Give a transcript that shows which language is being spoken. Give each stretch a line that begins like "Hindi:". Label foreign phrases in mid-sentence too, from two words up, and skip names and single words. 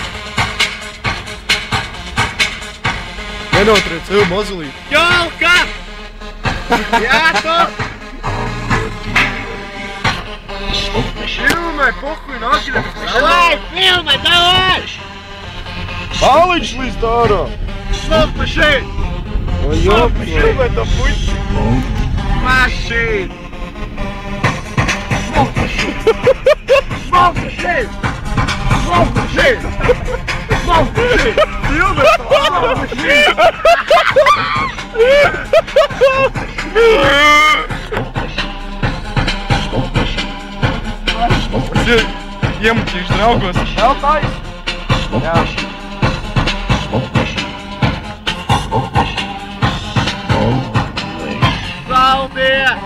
Latvian: Nenotriec sev mazulīt. Jolka! Jā, tu! Filmē, pohuj, nākļa!
Russian: Давай,
Latvian: filmē,
Russian: давай!
Latvian: Palič līdz dārā!
English: Smoke machine!
Latvian: Filmē to puķi!
English: Machine! Smoke machine! Smoke machine! Smoke machine! Smoke machine!
Latvian: Filmē to
English: smoke machine!
Latvian: Iemuķīšu draugos. Vēl tais? Jā. Paldies!